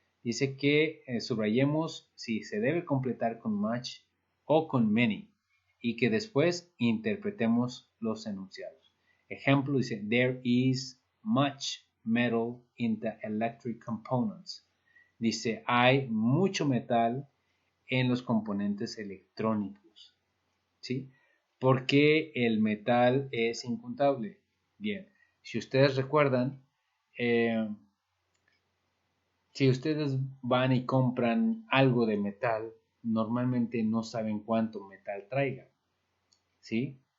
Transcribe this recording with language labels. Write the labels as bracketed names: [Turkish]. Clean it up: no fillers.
[Spanish] Dice que subrayemos si se debe completar con much o con many y que después interpretemos los enunciados. Ejemplo dice, [English] there is much metal in the electric components. [Spanish] Dice, hay mucho metal en los componentes electrónicos. ¿Sí? ¿Por qué el metal es incontable? Bien, si ustedes recuerdan, si ustedes van y compran algo de metal, normalmente no saben cuánto metal traiga. ¿Sí?